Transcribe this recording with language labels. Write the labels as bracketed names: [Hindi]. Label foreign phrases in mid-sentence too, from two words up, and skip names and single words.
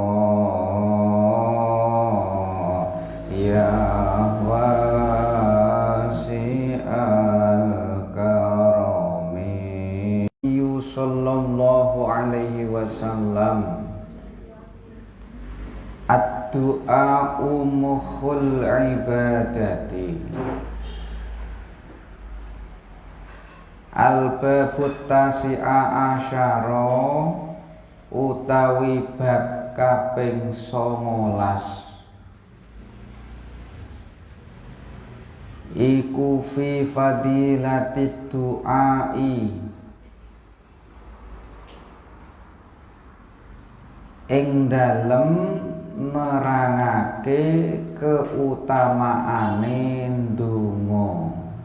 [Arabic] يا واسع الكرم صلى الله عليه وسلم. الدعاء مخ العبادة. الباب التاسع عشر [Javanese] utawi bab kaping 19 iku [Arabic] في فضيلة الدعاء [Javanese] ing dalem nerangake keutamaane ndonga.